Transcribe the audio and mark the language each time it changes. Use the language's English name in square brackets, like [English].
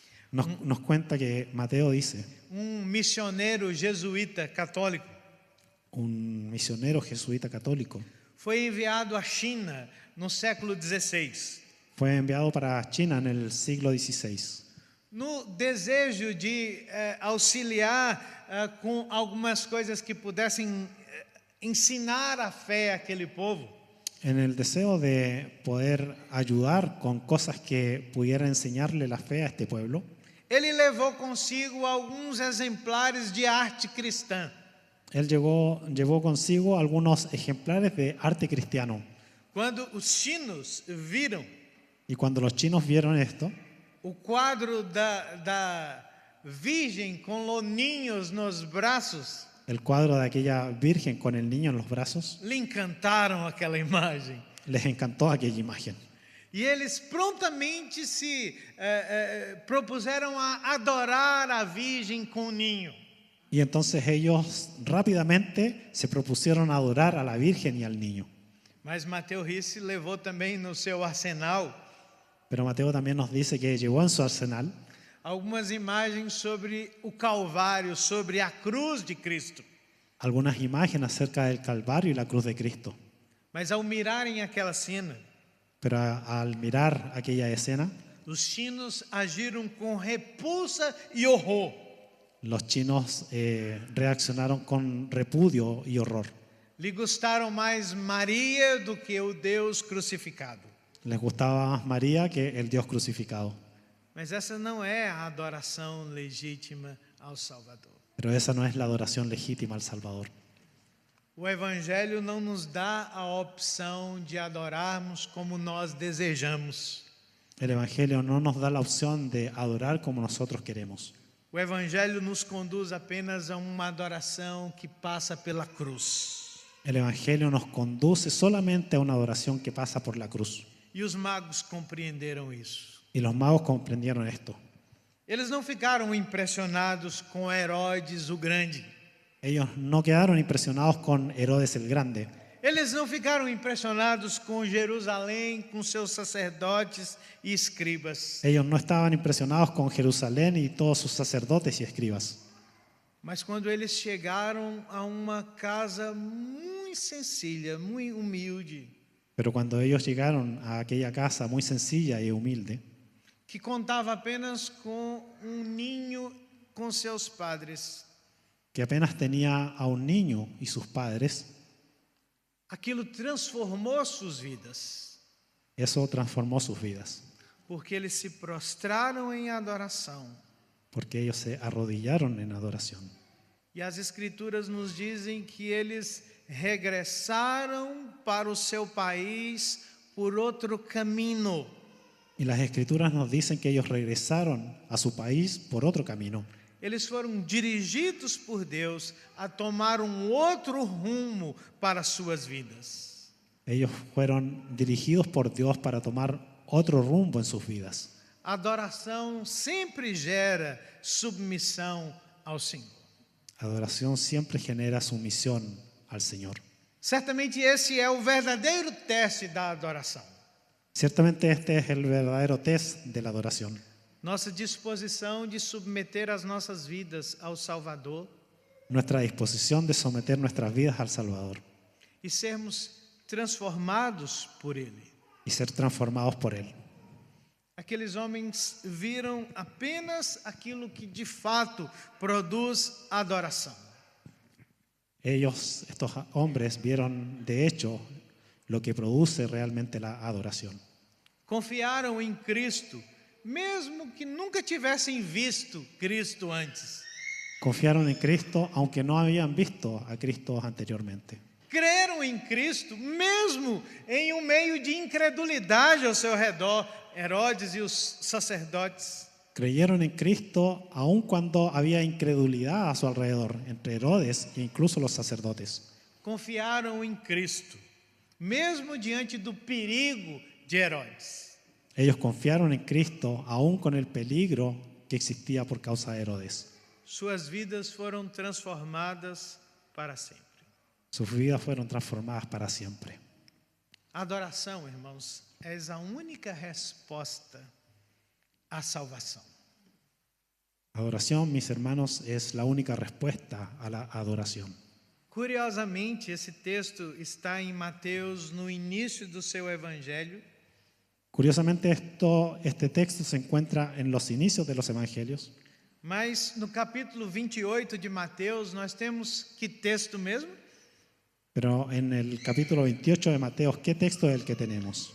[Spanish] Nos cuenta que Mateo dice, [Portuguese] um missionário jesuíta católico, [Spanish] un misionero jesuita católico. [Portuguese] Foi enviado à China no século XVI, [Spanish] Fue enviado para China en el siglo XVI, [Portuguese] no desejo de auxiliar com algumas coisas que pudessem ensinar a fé àquele povo. [Spanish] en el deseo de poder ayudar con cosas que pudieran enseñarle la fe a este pueblo. [Portuguese] Ele levou consigo alguns exemplares de arte cristã. [Spanish] Él llevó consigo algunos ejemplares de arte cristiano. [Portuguese] Quando os chinos viram [Spanish] Y cuando los chinos vieron esto, [Portuguese] o quadro da Virgem com os ninhos nos braços, [Spanish] el cuadro de aquella virgen con el niño en los brazos, [Portuguese] lhe encantaram aquela imagem. [Spanish] les encantó aquella imagen. [Portuguese] E eles prontamente se propuseram a adorar a Virgem com o ninho. [Spanish] Y entonces ellos rápidamente se propusieron adorar a la Virgen y al niño. [Portuguese] Mas Mateus Ricci levou também no seu arsenal [Spanish] Pero Mateo también nos dice que llevó en su arsenal [Portuguese] algumas imagens sobre o Calvário, sobre a cruz de Cristo. [Spanish] algunas imágenes acerca del Calvario y la cruz de Cristo. [Portuguese] Mas ao mirarem aquela cena, [Spanish] Pero al mirar aquella escena, [Portuguese] os chinos agiram com repulsa e horror. [Spanish] los chinos reaccionaron con repudio y horror. [Portuguese] Lhe gostaram mais Maria do que o Deus crucificado. [Spanish] Les gustaba más María que el Dios crucificado. [Portuguese] Mas essa não é a adoração legítima ao Salvador. [Spanish] Pero esa no es la adoración legítima al Salvador. [Portuguese] O Evangelho não nos dá a opção de adorarmos como nós desejamos. [Spanish] El Evangelio no nos da la opción de adorar como nosotros queremos. [Portuguese] O Evangelho nos conduz apenas a uma adoração que passa pela cruz. [Spanish] El Evangelio nos conduce solamente a una adoración que pasa por la cruz. [Portuguese] E os magos compreenderam isso. [Spanish] Y los magos comprendieron esto. [Portuguese] Eles não ficaram impressionados com Herodes o Grande. [Spanish] Ellos no quedaron impresionados con Herodes el Grande. [Portuguese] Eles não ficaram impressionados com Jerusalém, com seus sacerdotes e escribas. [Spanish] Ellos no estaban impresionados con Jerusalén y todos sus sacerdotes y escribas. [Portuguese] Mas quando eles chegaram a uma casa muito [Spanish] sencilla, [Portuguese] muito humilde, [Spanish] Pero cuando ellos llegaron a aquella casa muy sencilla y humilde, [Portuguese] que contava apenas com ninho com seus padres, [Spanish] que apenas tenía a un niño y sus padres, [Portuguese] aquilo transformou suas vidas, [Spanish] eso transformó sus vidas, [Portuguese] porque eles se prostraram em adoração. [Spanish] porque ellos se arrodillaron en adoración. [Portuguese] E as Escrituras nos dizem que eles regressaram para o seu país por outro caminho. [Spanish] Y las Escrituras nos dicen que ellos regresaron a su país por otro camino. [Portuguese] Eles foram dirigidos por Deus a tomar outro rumo para suas vidas. [Spanish] Ellos fueron dirigidos por Dios para tomar otro rumbo en sus vidas. [Portuguese] A adoração sempre gera submissão ao Senhor. [Spanish] Adoración siempre genera sumisión al Señor. [Portuguese] Certamente esse é o verdadeiro teste da adoração. [Spanish] Ciertamente este es el verdadero test de la adoración. [Portuguese] Nossa disposição de submeter as nossas vidas ao Salvador [Spanish] Nuestra disposición de someter nuestras vidas al Salvador [Portuguese] e sermos transformados por Ele. [Spanish] y ser transformados por Él. [Portuguese] Aqueles homens viram apenas aquilo que de fato produz adoração. [Spanish] Ellos, estos hombres, vieron de hecho lo que produce realmente la adoración. [Portuguese] Confiaram em Cristo, mesmo que nunca tivessem visto Cristo antes. [Spanish] Confiaron en Cristo aunque no habían visto a Cristo anteriormente. [Portuguese] Creram em Cristo, mesmo em um meio de incredulidade ao seu redor, Herodes e os sacerdotes. [Spanish] Creyeron en Cristo aun cuando había incredulidad a su alrededor, entre Herodes e incluso los sacerdotes. [Portuguese] Confiaram em Cristo, mesmo diante do perigo de Herodes. [Spanish] Ellos confiaron en Cristo aun con el peligro que existía por causa de Herodes. [Portuguese] Suas vidas foram transformadas para sempre. [Spanish] Sus vidas fueron transformadas para siempre. [Portuguese] A adoração, irmãos, é a única resposta à salvação. [Spanish] Adoración, mis hermanos, es la única respuesta a la adoración. [Portuguese] Curiosamente, esse texto está em Mateus no início do seu evangelho, [Spanish] Curiosamente, este texto se encuentra en los inicios de los evangelios, [Portuguese] mas no capítulo 28 de Mateus nós temos que texto mesmo? [Spanish] pero en el capítulo 28 de Mateo, ¿qué texto es el que tenemos?